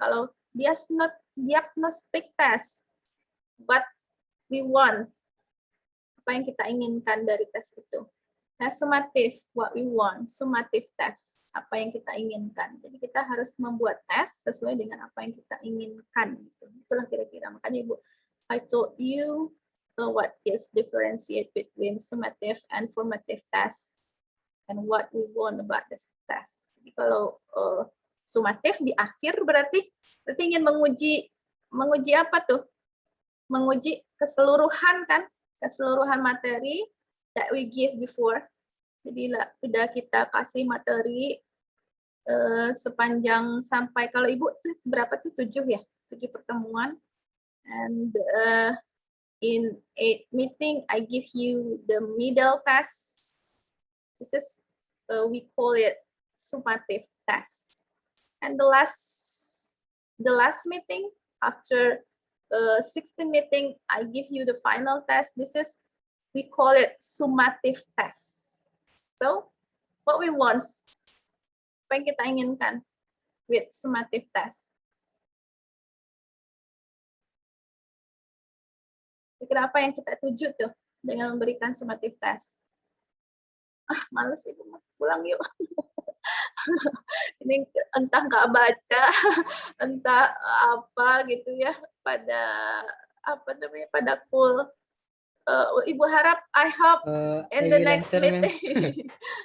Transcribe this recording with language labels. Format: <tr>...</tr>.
<id>Kalau diagnostic test,</id> <en>what we want,</en> <id>apa yang kita inginkan dari tes itu. Tes sumatif,</id> <en>what we want, summative test,</en> <id>apa yang kita inginkan. Jadi kita harus membuat tes sesuai dengan apa yang kita inginkan. Itulah kira-kira. Makanya Ibu,</id> <en>I told you what is differentiate between summative and formative test and what we want about this test.</en> <id>Jadi kalau summative di akhir berarti ingin menguji apa tuh? Menguji keseluruhan kan? Keseluruhan materi</id> <en>that we give before.</en> <id>Jadi udah kita kasih materi sepanjang sampai, kalau Ibu berapa tuh 7 ya? 7 pertemuan.</id> <en>And in 8 meeting, I give you the middle test. This is, we call it summative test. And the last meeting, after 16 meeting, I give you the final test. This is, we call it summative test. So, what we want,</en> <id>apa yang kita inginkan</id> <en>with summative test?</en> <id>Kira apa yang kita tuju tuh dengan memberikan summative test? Males Ibu, pulang yuk. Ini entah nggak baca, entah apa gitu ya, pada pada cool. Ibu harap,</id> <en>I hope in the next meeting.</en>